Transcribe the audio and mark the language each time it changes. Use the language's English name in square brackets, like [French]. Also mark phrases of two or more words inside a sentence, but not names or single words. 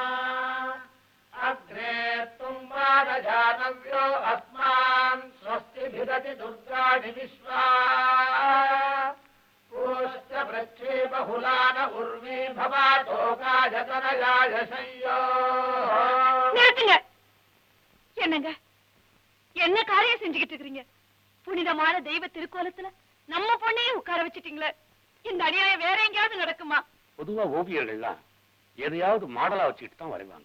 [Sanskrit] अग्रे तुम्बादजानव्यो अस्मान् स्वस्ति भिदति दुर्गाणि विश्वा पूश्च वृक्षे बहुलान उर्वी भवातोकाय तनयाय संयो. [Tamil] என்னங்க, என்ன காரியம் செஞ்சுக்கிட்டு இருக்கீங்க? புனிதமான தெய்வ திருக்கோலத்துல நம்ம பொண்ணையே உட்கார வச்சிட்டீங்களே. இந்த அநியாயம் வேற எங்கேயாவது நடக்குமா? பொதுவா ஓவியர்கள்லாம் எதையாவது மாடலா வச்சுக்கிட்டு தான் வரைவாங்க.